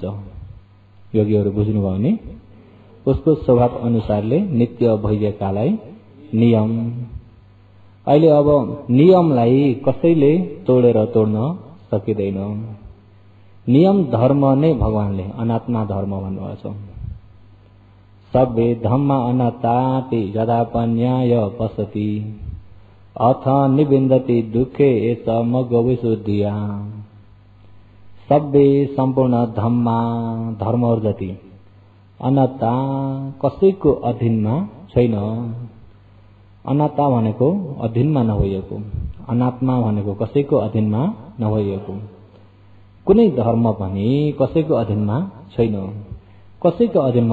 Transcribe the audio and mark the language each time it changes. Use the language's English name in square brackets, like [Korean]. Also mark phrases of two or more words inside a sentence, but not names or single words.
[Nepali] योगीहरू बुझ्नुभयो नि? उसको स्वभाव अनुसारले नित्य भइएकालाई नियम। अहिले अब नियमलाई कसैले तोडेर तोड्न सकिँदैन। नियम धर्म नै भगवानले अनात्मा धर्म भन्नुभएको छ। [Pali] सब्बे धम्मा अनात्ताति यदापन्याय पसति अथ निबिन्दति दुःखे एष मग्गविशुद्धिया। सब्बे सम्पूर्ण धम्मा, [Nepali] धर्महरू जति अनात्ता कसैको अधीनमा छैन। अनात्ता भनेको अधीनमा नभइएको, अनात्मा भनेको कसैको अधीनमा नभइएको। कुनै धर्म पनि कसैको अधीनमा छैन, कसैको अधीनमा।